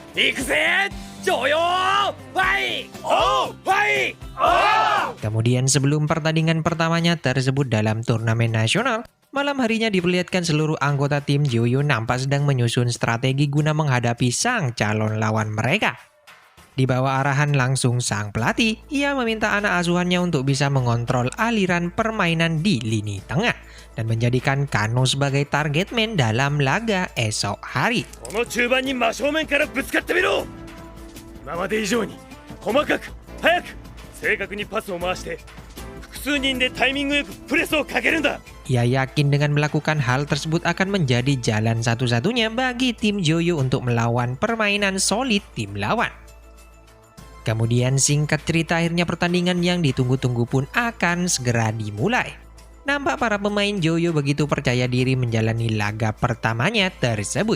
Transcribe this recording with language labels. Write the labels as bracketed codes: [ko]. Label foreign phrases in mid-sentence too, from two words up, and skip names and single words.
[id] Kemudian sebelum pertandingan pertamanya tersebut dalam turnamen nasional, malam harinya diperlihatkan seluruh anggota tim Joyo nampak sedang menyusun strategi guna menghadapi sang calon lawan mereka. Di bawah arahan langsung sang pelatih, ia meminta anak asuhannya untuk bisa mengontrol aliran permainan di lini tengah dan menjadikan Kano sebagai [en] target man [id] dalam laga esok hari. [ja] この中盤に真正面からぶつかってみろ。今まで以上に細かく早く正確にパスを回して複数人でタイミングよくプレスをかけるんだ。 [id] Ia yakin dengan melakukan hal tersebut akan menjadi jalan satu-satunya bagi tim Joyo untuk melawan permainan solid tim lawan. Kemudian singkat cerita akhirnya pertandingan yang ditunggu-tunggu pun akan segera dimulai. Nampak para pemain Joyo begitu percaya diri menjalani laga pertamanya tersebut.